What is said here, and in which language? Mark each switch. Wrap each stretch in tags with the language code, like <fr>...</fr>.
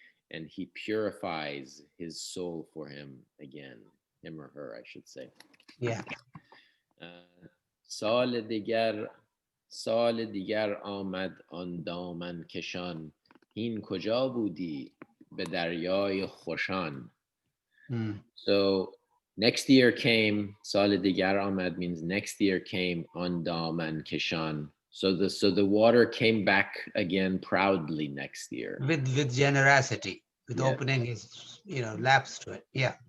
<en>and he purifies his soul for him again, him or her, I should say. Yeah.</en> <fa>سال دیگر سال دیگر آمد آن دامن کشان این کجا بودی به دریای خوشان.</fa> <en>So next year came,</en> <fa>سال دیگر آمد</fa> <en>means next year came on</en> <fa>دامن کشان.</fa> <en>So the water came back again proudly next year. With generosity, with Yes. opening his, laps to it. Yeah.</en>